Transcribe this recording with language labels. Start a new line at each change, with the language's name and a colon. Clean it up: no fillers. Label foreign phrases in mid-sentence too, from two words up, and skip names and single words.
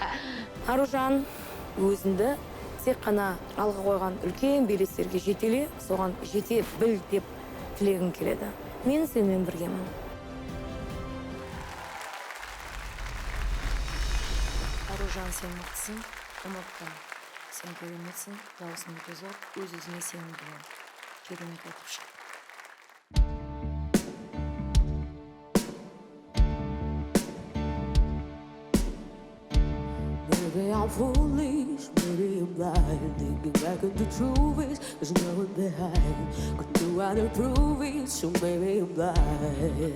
Kazakh: Аружан өзіңді тек қана алға қойған үлкен белестерге жетеле, соған жете біл деп тілегім келеді. Мен сенімен біргемін. Аружан, сен мықтысың, ұмытпа. Сен кереметсің, дауысың өте зор, өз-өзіңе сенімді бол. Керемет айтып шық.
English: Maybe I'm foolish, maybe I'm blind, thinking back at the truth is there's no one behind. Could do and prove it, so maybe I'm blind.